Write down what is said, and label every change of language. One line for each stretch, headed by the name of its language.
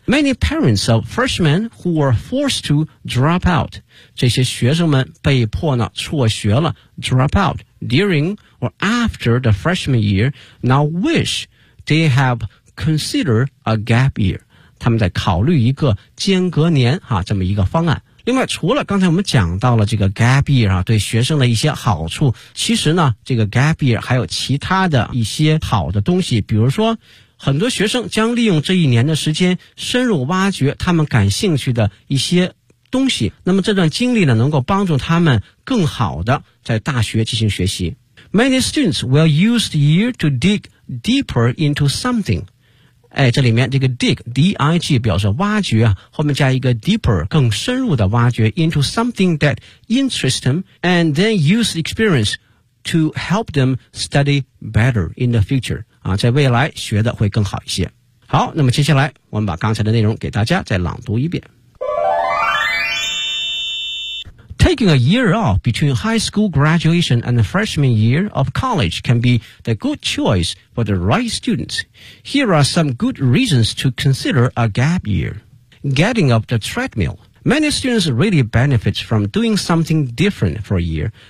English: Many parents of freshmen who were forced to drop out，
Chinese: 这些学生们被迫呢辍学了，
English: drop outDuring or after the freshman year, now wish they have considered a gap year.
Chinese: 他们在考虑一个间隔年哈，这么一个方案。另外，除了刚才我们讲到了这个 gap year 啊，对学生的一些好处，其实呢，这个 gap year 还有其他的一些好的东西，比如说，很多学生将利用这一年的时间，深入挖掘他们感兴趣的一些东西，那么这段经历呢能够帮助他们更好的在大学进行学习。
English: Many students will use the year to dig deeper into something、
Chinese: 哎、这里面这个
English: dig D-I-G
Chinese: 表示挖掘，后面加一个
English: deeper
Chinese: 更深入的挖掘，
English: into something that interests them and then use the experience to help them study better in the future、
Chinese: 啊、在未来学的会更好一些。好，那么接下来我们把刚才的内容给大家再朗读一遍。
English: Taking a year off between high school graduation and the freshman year of college can be the good choice for the right students. Here are some good reasons to consider a gap year. Getting off the treadmill. Many students really benefit from doing something different for a year.